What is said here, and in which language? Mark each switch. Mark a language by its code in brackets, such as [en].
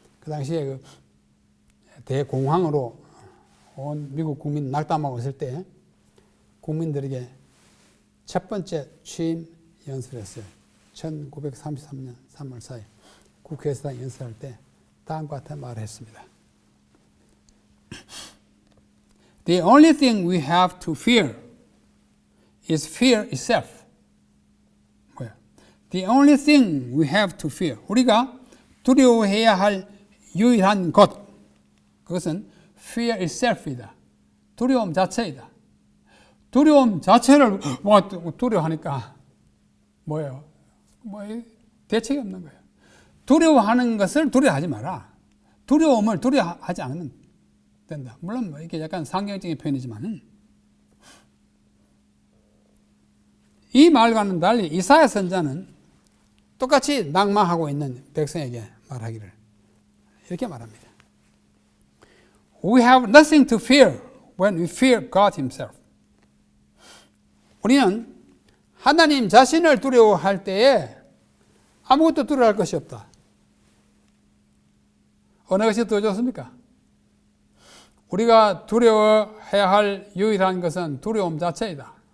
[ko] 그 당시에 그 대공황으로 온 미국 국민 낙담하고 있을 때 국민들에게 첫 번째 취임 연설을 했어요. 1933년 3월 4일 국회에서 연설할 때 다음과 같은 말을 했습니다. [en] The only thing we have to fear is fear itself. [ko] 뭐야? [en] The only thing we have to fear. [ko] 우리가 두려워해야 할 유일한 것, 그것은 [en] fear itself [ko] 이다. 두려움 자체이다. 두려움 자체를 두려워하니까 뭐예요? 대책이 없는 거예요. 두려워하는 것을 두려워하지 마라. 두려움을 두려워하지 않으면 된다. 물론 이렇게 약간 상경적인 표현이지만, 이 말과는 달리 이사야 선자는 똑같이 낭망하고 있는 백성에게 말하기를 이렇게 말합니다. [en] We have nothing to fear when we fear God Himself. [ko] 우리는 하나님 자신을 두려워할 때에 아무것도 두려워할 것이 없다. 어느 것이 더 좋습니까? 우리가 두려워해야 할 유일한 것은 두려움 자체이다.